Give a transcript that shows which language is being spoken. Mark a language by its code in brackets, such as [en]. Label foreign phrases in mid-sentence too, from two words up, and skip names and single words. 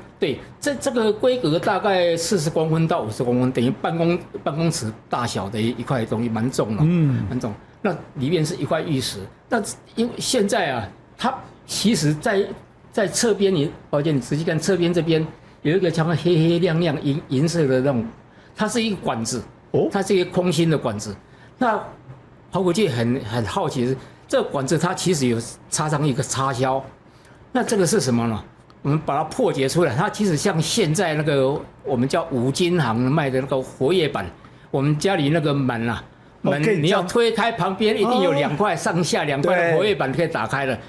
[zh] 對，這個規格大概40公分到50公分，等於辦公尺大小的一塊東西，蠻重的，蠻重。那裡面是一塊玉石，那因為現在啊，它其實在側邊，抱歉，你仔細看側邊這邊有一個像黑黑亮亮銀色的那種，它是一個管子，它是一個空心的管子。那考古界很好奇的是，這個管子它其實有插上一個插銷，那這個是什麼呢？我們把它破解出來，它其實像現在那個我們叫五金行賣的那個活頁板，我們家裡那個門啊，門你要推開，旁邊一定有2塊上下2塊的活頁板可以打開的。